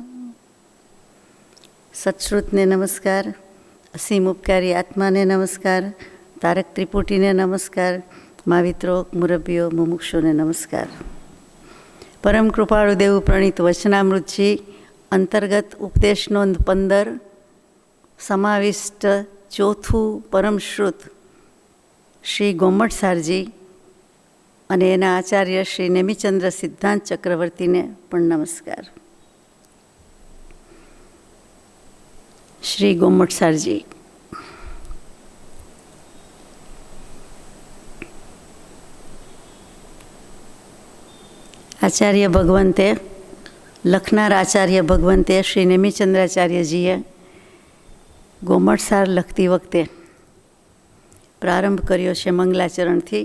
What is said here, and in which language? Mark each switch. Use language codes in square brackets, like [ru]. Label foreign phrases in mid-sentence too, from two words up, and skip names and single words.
[gu] સત્શ્રુતને નમસ્કાર, અસીમ ઉપકારી આત્માને નમસ્કાર, તારક ત્રિપુટીને નમસ્કાર, માવિત્રો મુરબ્બીઓ મુમુક્ષુને નમસ્કાર। પરમ કૃપાળુ દેવ પ્રણીત વચનામૃતજી અંતર્ગત ઉપદેશ નોંધ 15 સમાવિષ્ટ ચોથું પરમશ્રુત શ્રી ગોમટસારજી અને એના આચાર્ય શ્રી નેમિચંદ્ર સિદ્ધાંત ચક્રવર્તીને પણ નમસ્કાર। શ્રી ગોમટસારજી આચાર્ય ભગવંતે લખનાર આચાર્ય ભગવંતે શ્રી નેમિચંદ્રાચાર્યજીએ ગોમટસાર લખતી વખતે પ્રારંભ કર્યો છે મંગલાચરણથી।